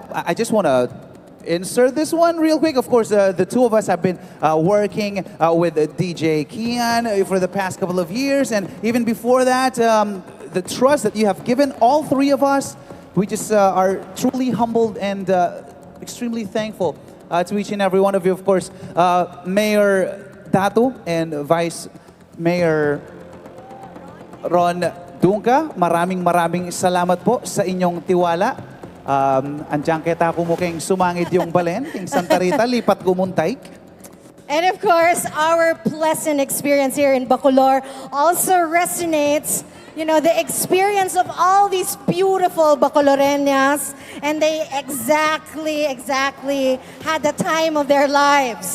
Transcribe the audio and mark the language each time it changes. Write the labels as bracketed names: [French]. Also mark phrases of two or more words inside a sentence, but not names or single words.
[English] I just want to insert this one real quick. Of course, the two of us have been working with DJ Kian for the past couple of years. And even before that, the trust that you have given all three of us, we just are truly humbled and extremely thankful to each and every one of you. Of course, Mayor Datu and Vice Mayor Ron Dunga, [Filipino] maraming salamat po sa inyong tiwala. [Pampanga] Andiyan kita ko mo keng sumangid yung balen, keng Santa Rita, lipat gumuntay. [English] And of course, our pleasant experience here in Bacolor also resonates, you know, the experience of all these beautiful Bacoloreñas, and they exactly had the time of their lives.